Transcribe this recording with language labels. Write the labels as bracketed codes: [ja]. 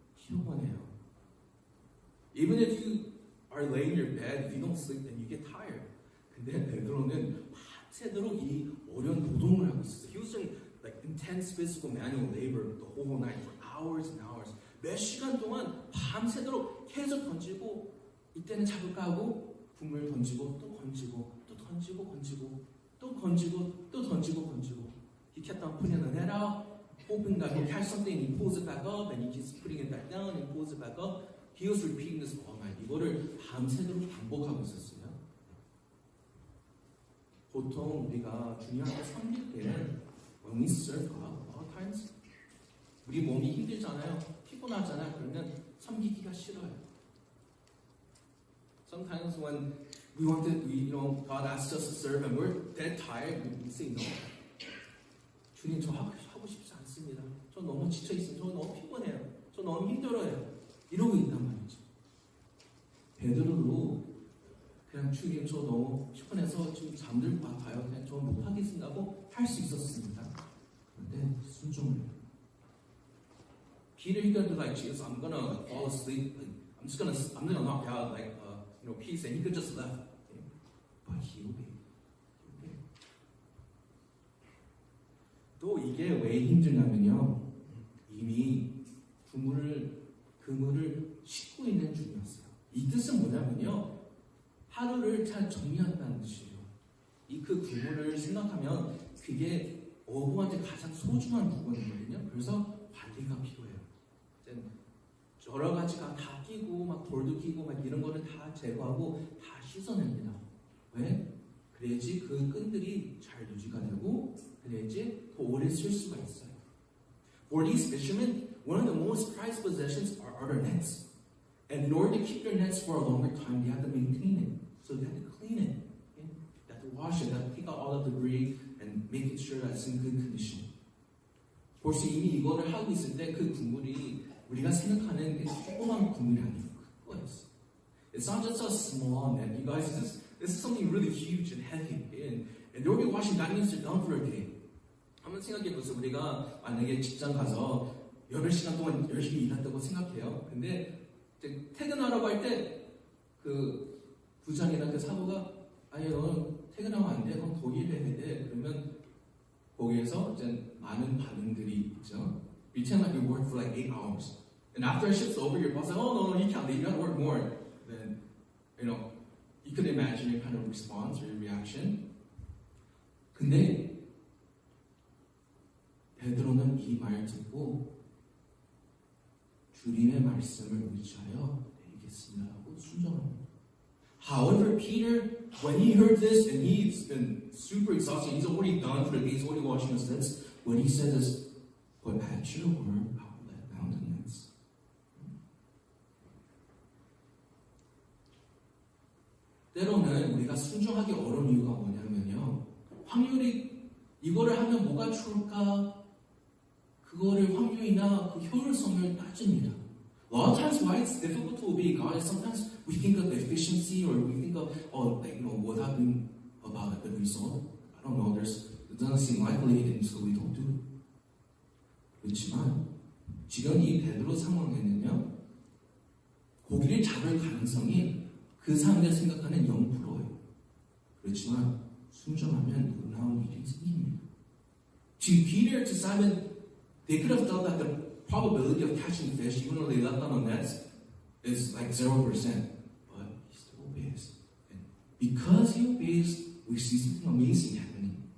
[ko] 피곤해요. [en] Even if you are laying in your bed, if you don't sleep, then you get tired. [ko] 근데 베드로는 밤새도록 이 어려운 노동을 하고 있었어요. [en] He was doing like intense physical manual labor the whole night for hours and hours. [ko] 몇 시간 동안 밤새도록 계속 던지고 이때는 잡을까 하고 붕을 던지고 또 건지고 또 던지고 건지고 또 건지고 또 던지고 건지고. [en] He kept on putting the net out, hoping that he'll catch something and he pulls it back up and he keeps putting it back down and he pulls it back up. He was repeating this all night. [ko] 이거를 밤새도록 반복하고 있었어요. 보통 우리가 주님한테 섬길 때는 [en] when we serve God, a lot of times [ko] 우리 몸이 힘들잖아요. 피곤하잖아요. 그러면 섬기기가 싫어요. [en] Sometimes when God asks us to serve and we're dead tired, we say no. [ko] 주님 저 하고 싶지 않습니다. 저 너무 지쳐 있어요. 저 너무 피곤해요. 저 너무 힘들어요. 이러고 있단 말이죠. 베드로도 그냥 주님 저 너무 피곤해서 지금 잠들 봐요. 그냥 저 못하겠습니다 하고 할 수 있었습니다. 그런데 순종을 해요. [en] Peter, he could be like, Jesus, I'm gonna fall asleep. I'm gonna knock out like peace, and he could just left. Okay? But he obeyed. [ko] 또 이게 왜 힘드냐면요. 이미 그물을 싣고 있는 중이었어요. 이 뜻은 뭐냐면요. 하루를 잘 정리한다는 뜻이에요. 그 그물을 생각하면 그게 어부한테 가장 소중한 물건이거든요. 그래서 관리가 필요해요. 여러 가지가 다 끼고 막 돌도 끼고 막 이런 거를 다 제거하고 다 씻어냅니다. 왜? 그래야지 그 끈들이 잘 유지가 되고 그래야지 더 오래 쓸 수가 있어요. [en] For these fishermen, one of the most prized possessions are their nets. And in order to keep their nets for a longer time, they have to maintain it. So they have to clean it. Okay? They have to wash it, they have to pick out all the debris and make it sure that it's in good condition. [ko] 벌써 이미 이거를 하고 있을 때 그 국물이 우리가 생각하는 조그만 국물이 아니고 큰 거였어. [en] It's not just a small net. You guys, this is something really huge and heavy. And they'll be washing. That means they're done for a day. [ko] 한번 생각해보세요. 우리가 만약에 직장 가서 8시간 동안 열심히 일했다고 생각해요. 근데 이제 퇴근하라고 할 때 그 부장이나 그 사부가 아니 너 퇴근하면 안 돼. 그럼 더 일해야 돼. 그러면 거기에서 이제 많은 반응들이 있죠. [en] Pretend like you work for like 8 hours. And after a shift's over, your boss says, oh no, you can't leave. You gotta work more. Then, you could imagine your kind of response or your reaction. [ko] 근데 베드로는 이 말 듣고 주님의 말씀을 의지하여 내리겠습니다 하고 순종합니다. [en] However, Peter, when he heard this, and he's been super exhausted, he's already done for the day, he's already washing his hands, what he said is, but at your word, I will let down the nets. [ko] 때로는 우리가 순종하기 어려운 이유가 뭐냐면요. 확률이 이거를 하면 뭐가 좋을까? 그거를 확률이나 그 효율성을 따집니다. [en] A lot of times why it's difficult to obey God is sometimes we think of efficiency or we think of, what happened about the result. I don't know, it doesn't seem likely and so we don't do it. [ko] 그렇지만 지금 이 베드로 상황에는요. 고기를 잡을 가능성이 그 사람들이 생각하는 0%예요. 그렇지만 순종하면 놀라운 일이 생깁니다. [en] To Peter, to Simon, they could have thought that the probability of catching fish, even though they left on the nets, is like 0%. But he still obeys. And because he obeys, we see something amazing happening.